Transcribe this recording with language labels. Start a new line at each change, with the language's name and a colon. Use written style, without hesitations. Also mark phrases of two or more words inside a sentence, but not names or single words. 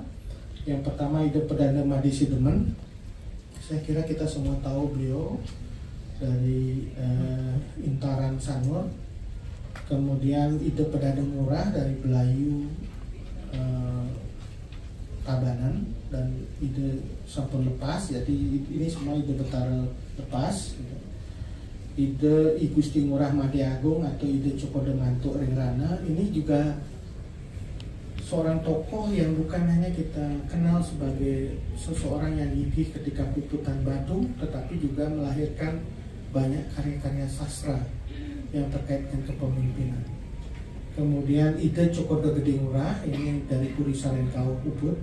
Indonesian: Yang pertama Ida Perdana Madi Sidemen. Saya kira kita semua tahu beliau dari Intaran Sanur. Kemudian Ida Perdana Murah dari Belayu Tabanan, dan Ida Sampun Lepas. Jadi ini semua Ida Betara Lepas. Ida I Gusti Ngurah Madi Agung atau Ida Cokodo Mantuk Ringrana. Ini juga seorang tokoh yang bukan hanya kita kenal sebagai seseorang yang gigih ketika kututan batu, tetapi juga melahirkan banyak karya-karya sastra yang terkait dengan kepemimpinan. Kemudian Ida Cokodo Gede Ngurah, ini dari Puri Sarenkau Ubud.